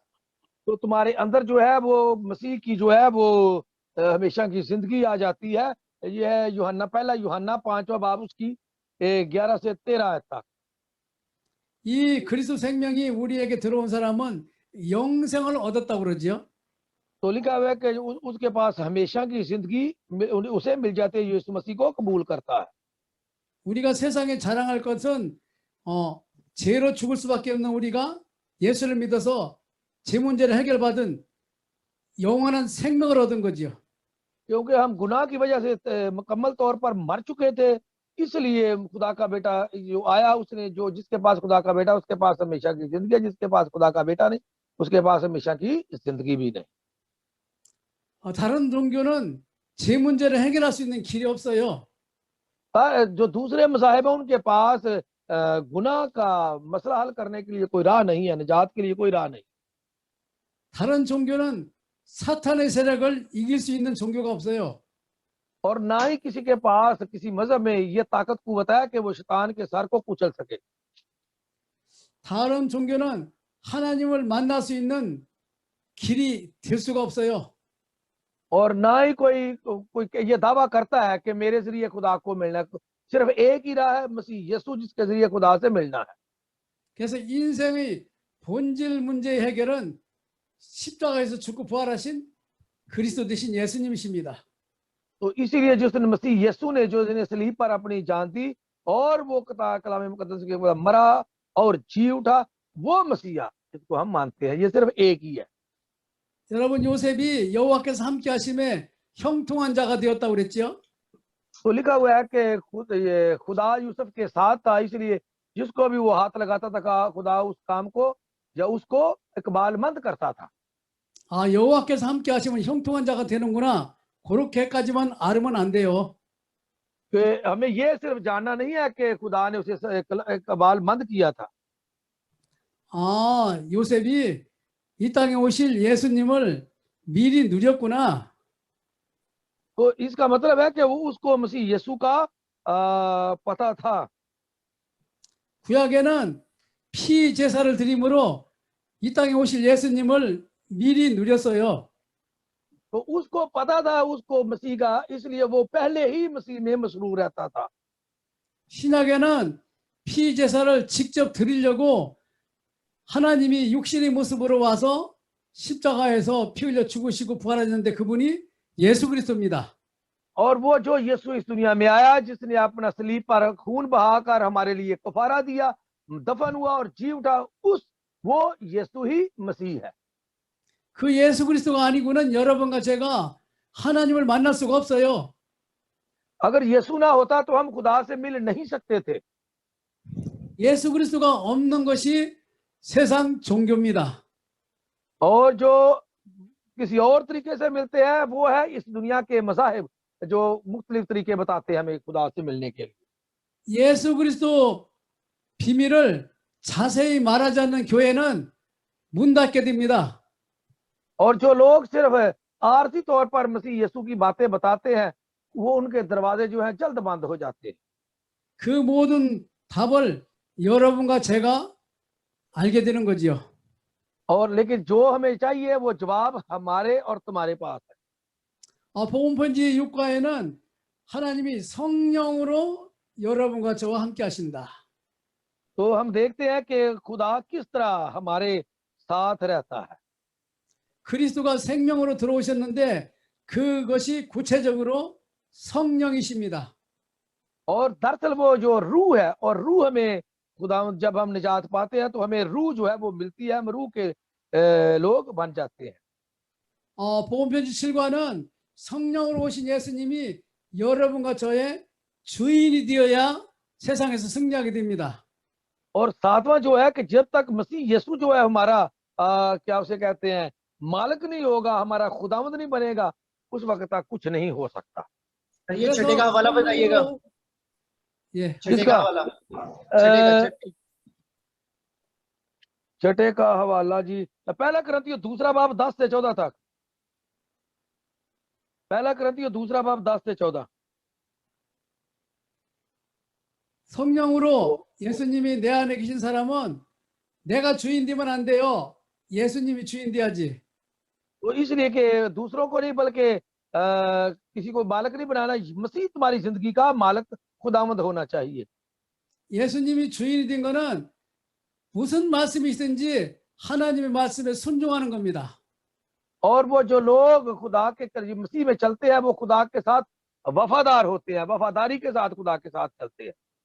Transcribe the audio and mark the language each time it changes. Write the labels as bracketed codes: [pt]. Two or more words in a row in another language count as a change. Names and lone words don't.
[ur] تو تمہارے اندر جو ہے وہ مسیح کی جو ہے وہ ہمیشہ کی زندگی آ جاتی ہے. یہ ہے یوحنا پہلا یوحنا 5واں باب اس کی 11 سے 13 تک. [ko] 이 그리스도 생명이 우리에게 들어온 사람은 영생을 얻었다고 그러죠. [ur] تو لکھا ہوا ہے کہ اس کے پاس ہمیشہ کی زندگی اسے مل جاتی ہے، یسوع مسیح کو قبول کرتا ہے. [ko] 우리가 세상에 자랑할 것은 죄로 죽을 수밖에 없는 우리가 예수를 믿어서 제 문제를 해결받은 영원한 생명을 얻은 거지요. [ur] کیونکہ ہم گناہ کی وجہ سے مکمل طور پر مر چکے تھے، اس لیے خدا کا بیٹا جو آیا، اس نے جو جس کے پاس خدا کا بیٹا اس کے پاس ہمیشہ کی زندگی ہے، جس کے پاس خدا کا بیٹا نہیں اس کے پاس ہمیشہ کی زندگی بھی نہیں. [ko] 다른 종교는 제 문제를 해결할 수 있는 길이 없어요. [ur] جو دوسرے مذاہب ہیں ان کے پاس گناہ کا مسئلہ حل کرنے کے لیے کوئی راہ نہیں ہے، نجات کے لیے کوئی راہ نہیں. [ko] 다른 종교는 사탄의 세력을 이길 수 있는 종교가 없어요. [ur] اور نہ ہی کسی کے پاس کسی مذہب میں یہ طاقت قوت ہے کہ وہ شیطان کے سر کو کچل سکے. [ko] 다른 종교는 하나님을 만날 수 있는 길이 될 수가 없어요. [ur] اور نہ ہی کوئی یہ دعویٰ کرتا ہے کہ میرے ذریعے خدا کو ملنا ہے. صرف ایک ہی راہ ہے، مسیح یسوع جس کے ذریعے خدا سے ملنا ہے. [ko] 그래서 인생의 본질 문제의 해결은 십자가에서 죽고 부활하신 그리스도 되신 예수님이십니다. [ur] تو اسی لیے جس نے مسیح یسوع نے جو جنہیں صلیب پر اپنی جان دی اور وہ کلام مقدس کے بعد مرا اور جی اٹھا، وہ مسیحا جس کو ہم مانتے ہیں، یہ صرف ایک ہی ہے. [ko] 여러분 요셉이 여호와께서 함께 하심에 형통한 자가 되었다고 그랬죠? [ur] تو لکھا ہوا ہے کہ یہ خدا یوسف کے ساتھ تھا، اس لیے جس کو بھی وہ ہاتھ لگاتا تھا خدا اس کام کو یا اس کو اقبال مند کرتا تھا. [ko] 아, 여호와께서 함께 하시면 형통한 자가 되는구나. 그렇게까지만 알면 안 돼요. [ur] کہ ہمیں یہ صرف جاننا نہیں ہے کہ خدا نے اسے اقبال مند کیا تھا. [ko] 아, 요셉이 이 땅에 오실 예수님을 미리 누렸구나. [ur] تو اس کا مطلب ہے کہ وہ اس کو مسیح یسوع کا پتا تھا. [ko] 구약에는 피 제사를 드림으로 이 땅에 오실 예수님을 미리 누렸어요. [ur] تو اس کو پتا تھا اس کو مسیح کا، اس لیے وہ پہلے ہی مسیح میں مسرور رہتا تھا. [ko] 신약에는 피 제사를 직접 드리려고 하나님이 육신의 모습으로 와서 십자가에서 피 흘려 죽으시고 부활하셨는데 그분이 예수 그리스도입니다. [ur] اور وہ جو یسوع اس دنیا میں آیا، جس نے اپنا صلیب پر خون بہا کر ہمارے لیے کفارہ دیا، دفن ہوا اور جی اٹھا، وہ یسوع ہی مسیح ہے. [ko] 그 예수 그리스도가 아니고는 여러분과 제가 하나님을 만날 수가 없어요. [ur] اگر یسوع نہ ہوتا تو ہم خدا سے مل نہیں سکتے تھے. [ko] 예수 그리스도가 없는 것이 세상 종교입니다. [ur] اور جو کسی اور طریقے سے ملتے ہیں وہ ہے اس دنیا کے مذاہب، جو مختلف طریقے بتاتے ہیں ہمیں خدا سے ملنے کے لیے. [ko] 예수 그리스도 비밀을 자세히 말하지 않는 교회는 문 닫게 됩니다. [ur] اور جو لوگ صرف آرتی طور پر مسیح یسوع کی باتیں بتاتے ہیں، وہ ان کے دروازے جو ہیں جلد بند ہو جاتے ہیں. [ko] 그 모든 답을 여러분과 제가 알게 되는 거지요. [ur] اور لیکن جو ہمیں چاہیے وہ جواب ہمارے اور تمہارے پاس ہے. [ko] 복음 편지 6과에는 하나님이 성령으로 여러분과 저와 함께 하신다. [ur] تو ہم دیکھتے ہیں کہ خدا کس طرح ہمارے ساتھ رہتا ہے. [ko] 그리스도가 생명으로 들어오셨는데 그것이 구체적으로 성령이십니다. [ur] اور دراصل وہ جو روح ہے، اور روح ہمیں خدا جب ہم نجات پاتے ہیں تو ہمیں روح جو ہے وہ ملتی ہے، ہم روح کے لوگ بن جاتے ہیں. [ko] 복음 편지 7과는 성령으로 오신 예수님이 여러분과 저의 주인이 되어야 세상에서 승리하게 됩니다. [ur] اور ساتواں جو ہے کہ جب تک مسیح یسوع جو ہے ہمارا کیا اسے کہتے ہیں مالک نہیں ہوگا، ہمارا خداوند نہیں بنے گا، اس وقت تک کچھ نہیں ہو سکتا. یہ چھٹے کا حوالہ بتائیے گا. [ko] 예. [ur] چھٹے کا حوالہ, چھٹے کا حوالہ جی، پہلا کرنتھیوں دوسرا باب 10 سے 14 تک. پہلا کرنتھیوں دوسرا باب 10 سے 14. [ko] 성령으로 예수님이 내 안에 계신 사람은 내가 주인 되면 안 돼요. 예수님이 주인 돼야지. [ur] تو اس لیے کہ دوسروں کو نہیں بلکہ کسی کو مالک نہیں بنانا، مسیح تمہاری زندگی کا مالک خداوند ہونا چاہیے. [ko] 예수님이 주인이 된 거는 무슨 말씀이 있든지 하나님의 말씀에 순종하는 겁니다. [ur] اور وہ جو لوگ خدا کے مسیح میں چلتے ہیں وہ خدا کے ساتھ وفادار ہوتے ہیں، وفاداری کے ساتھ خدا کے ساتھ چلتے ہیں.